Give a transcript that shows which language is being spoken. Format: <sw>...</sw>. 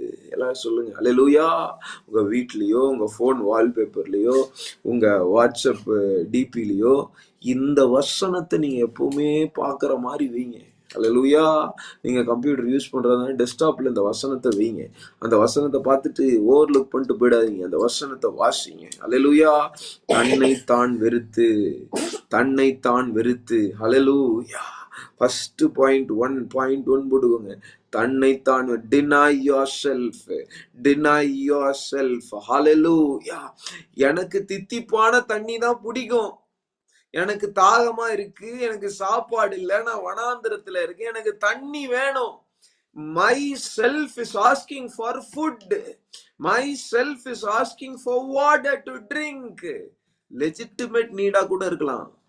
<ta>எல்லாம் சொல்லுங்க அல்லேலூயா. உங்க வீட்லயோ, உங்க போன் வால்பேப்பர்லயோ, உங்க வாட்ஸ்அப் டிபிலயோ இந்த வசனத்தை நீங்க எப்பவுமே பாக்குற மாதிரி வைங்க. அல்லேலூயா. நீங்க கம்ப்யூட்டர் யூஸ் பண்றதுனால டெஸ்க்டாப்ல இந்த வசனத்தை வைங்க. அந்த வசனத்தை பார்த்துட்டு ஓவர்லுக் பண்ணிட்டு போயிடாதீங்க. அந்த வசனத்தை வாசிங்க. அல்லேலூயா. தன்னைத்தான் வெறுத்து, தன்னைத்தான் வெறுத்து. அல்லேலூயா. ஃபர்ஸ்ட் பாயிண்ட் 1.1 போடுவாங்க. தன்னைத்தான்</ta> <en>deny yourself, deny yourself. Hallelujah.</en> <ta>எனக்கு தித்திப்பான தண்ணி தான் பிடிக்கும், எனக்கு தாகமா இருக்கு, எனக்கு சாப்பாடு இல்ல, நான் வனாந்திரத்துல இருக்கேன், எனக்கு தண்ணி வேணும்.</ta> <en>My self is asking for food. My self is asking for water to drink.</en> <ta>Legitimate நீடா கூட இருக்கலாம்.</ta>